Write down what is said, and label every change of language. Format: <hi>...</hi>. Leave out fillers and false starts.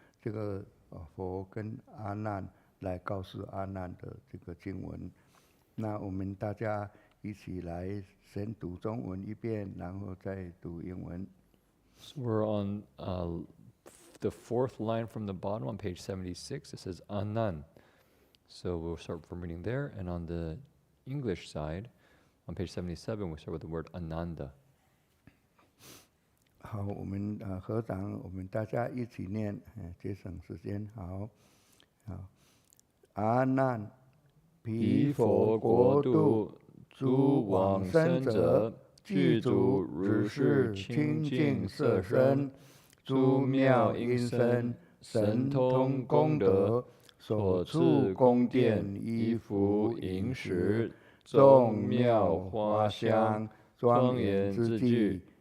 <zh>这个佛跟阿难来告诉阿难的这个经文。那我们大家一起来先读中文一遍，然后再读英文。</zh> <en>So we're on the fourth line from the bottom on page 76. It says Anan. So we'll start from reading there. And on the English side, on page 77, we start with the word Ananda.</en> <zh>好，我们合掌，我们大家一起念，节省时间。好，阿难，彼佛国度诸往生者，具足如是清净色身，诸妙音声，神通功德，所处宫殿衣服饮食，众妙花香，庄严之具。</zh>